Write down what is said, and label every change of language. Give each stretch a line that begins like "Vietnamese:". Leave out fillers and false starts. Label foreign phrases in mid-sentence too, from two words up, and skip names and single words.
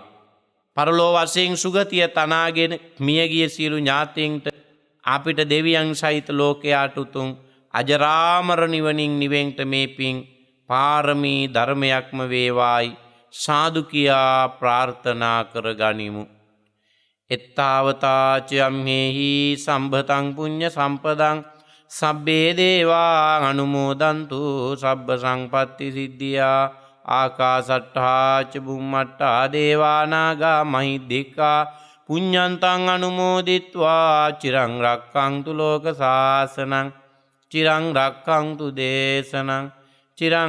Sinhala: පරලෝ වශයෙන් සුගතිය තනාගෙන මියගිය සියලු ඥාතීන්ට අපිට දෙවියන් සහිත ලෝකයාට උතුම් අජරාමර නිවනින් නිවෙන්ට මේ පිං පාරමී ධර්මයක්ම වේවායි සාදු කියා ප්‍රාර්ථනා කර ගනිමු.
Pali: එත්තාවතාචයම්හෙහි සම්භතං පුඤ්ඤ සම්පදං සබ්බේ දේවා අනුමෝදන්තු සබ්බ සංපත්ති සිද්ධියා ආකාසට්ඨා ච බුම්මට්ඨා දේවානාගා මහිද්దికා පුඤ්ඤන්තං අනුමෝදිත්වා චිරං රක්ඛන්තු ලෝක සාසනං චිරං රක්ඛන්තු දේශනං චිරං රක්ඛන්තු මං පරන්ති.